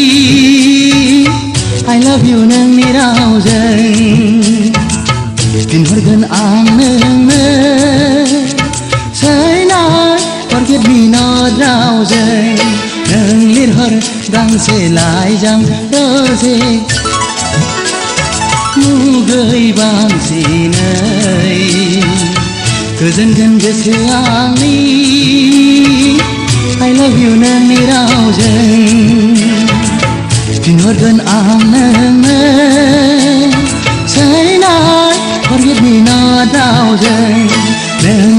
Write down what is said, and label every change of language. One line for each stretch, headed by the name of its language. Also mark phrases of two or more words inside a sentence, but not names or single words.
English: I love you
Bodo: नोंनि रावजों फिनहरगोन आं नोंनो
English: Say not forget me not
Bodo: रावजों नों लिरहर गांसे लाइजाम रजे मुगै बांसिनै गोजोनगोन गोसो आंनि
English: I love you
Bodo: नोंनि रावजों फिनहरगोन आं नोंनो
English: Say not forget me not रावजों